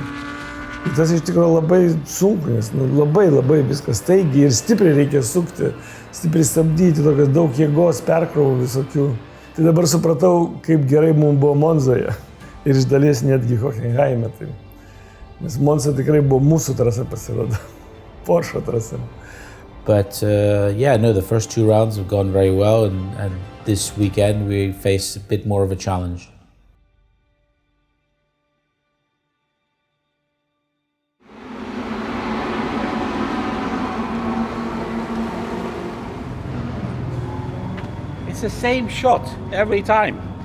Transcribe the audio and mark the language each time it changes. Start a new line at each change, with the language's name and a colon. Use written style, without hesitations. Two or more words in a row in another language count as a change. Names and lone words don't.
Lithuanian: Ir tas iš tikrųjų labai sunku, nes labai viskas staigiai ir stipriai reikia sukti, stipriai stabdyti, tokias daug jėgos, perkrovų visokių. Tai dabar supratau, kaip gerai mums buvo Monzoje ir iš dalies netgi Hockenheime. Nes Monza tikrai buvo mūsų trasa pasirodo, Porsche trasa.
English: But the first two rounds have gone very well, and this weekend we face a bit more of a challenge. It's the same shot every time.